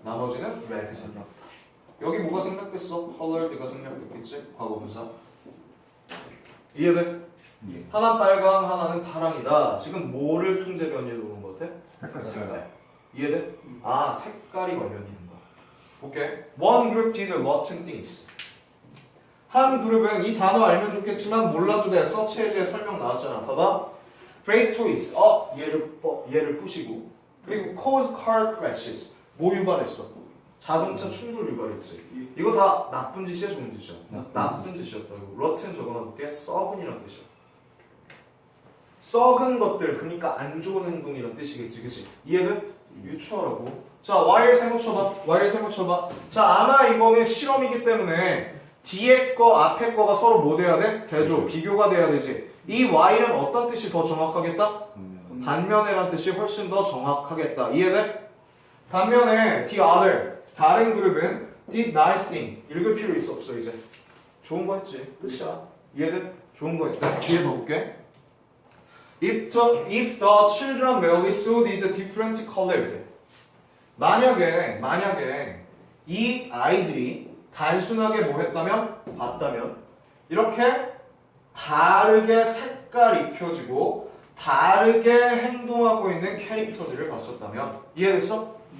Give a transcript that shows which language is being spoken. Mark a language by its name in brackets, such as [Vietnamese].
[Korean] 나머지는 red색이었다. 여기 뭐가 생략됐어? colored가 생략됐겠지? 과거분사. 이해돼? 예. 하나 빨강, 하나는 파랑이다. 지금 뭐를 통제 변이로 놓은 것 같아? 색깔. 이해돼? 아, 색깔이 관련이 있는 거야. 볼게. [English] One group did rotten things. [Korean] 한 그룹은 이 단어 알면 좋겠지만 몰라도 돼. 서치해지에 설명 나왔잖아. 봐봐. break toys. 얘를 부시고. [English] 그리고 cause car crashes. [Korean] 뭐 유발했어? 자동차 충돌 유발했지. 이거 다 나쁜 짓이야, 좋은 짓이야? 나쁜 짓이었다고. rotten 적어놔볼게. 썩은이란 뜻이야. 썩은 것들, 그러니까 안 좋은 행동이란 뜻이겠지, 그치? 이해돼? 유추하라고. 자, Y를 세모 쳐봐. 자, 아마 이거는 실험이기 때문에 뒤에 거, 앞에 거가 서로 뭐 돼야 돼? 대조, 비교가 돼야 되지. 이 Y는 어떤 뜻이 더 정확하겠다? 반면에란 뜻이 훨씬 더 정확하겠다. 이해돼? [English] 반면에 the other, 다른 그룹은 did nice thing. [Korean] 읽을 필요 있어 없어 이제? 좋은 거 했지. 끝이야. 이해돼? 좋은 거 했다. 뒤에 더 볼게. [English] If the children merely saw these different colored. [Korean] 만약에 이 아이들이 단순하게 뭐 했다면? 봤다면 이렇게 다르게 색깔 입혀지고 다르게 행동하고 있는 캐릭터들을 봤었다면 이해됐어?